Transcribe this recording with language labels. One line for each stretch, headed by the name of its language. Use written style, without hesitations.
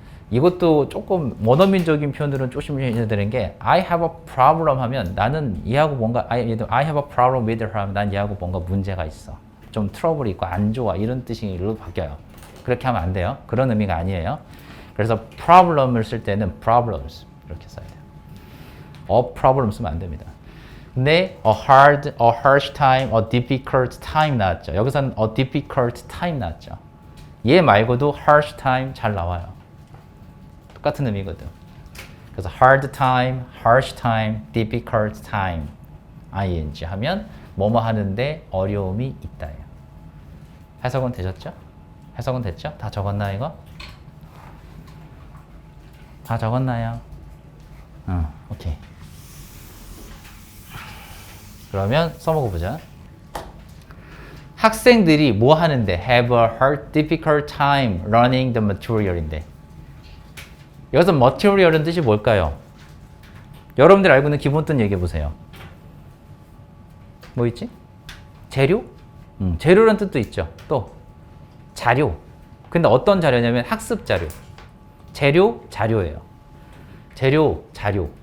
Korean: 이것도 조금 원어민적인 표현들은 조심해야 되는 게
English: I have a problem
Korean: 하면 나는 얘하고 뭔가
English: I have a problem with her
Korean: 하면 난 얘하고 뭔가 문제가 있어. 좀 트러블이 있고 안 좋아. 이런 뜻으로 바뀌어요. 그렇게 하면 안 돼요. 그런 의미가 아니에요. 그래서 problem을 쓸 때는 problems 이렇게 써야 돼요. A problem 쓰면 안 됩니다. 근데
English: a hard, a harsh time, a difficult time
Korean: 나왔죠. 여기서는
English: a difficult time
Korean: 나왔죠. 얘 말고도
English: harsh time
Korean: 잘 나와요. 똑같은 의미거든. 그래서
English: hard time, harsh time, difficult time,
Korean: ing 하면 뭐뭐 하는데 어려움이 있다예요. 해석은 되셨죠? 해석은 됐죠? 다 적었나 이거? 다 적었나요? 오케이. 그러면 써먹어 보자. 학생들이 뭐 하는데
English: have a hard, difficult time learning the material
Korean: 인데 여기서 material은 뜻이 뭘까요? 여러분들 알고 있는 기본 뜻 얘기해 보세요. 뭐 있지? 재료? 재료라는 뜻도 있죠. 또 자료. 근데 어떤 자료냐면 학습 자료. 재료, 자료예요. 재료, 자료.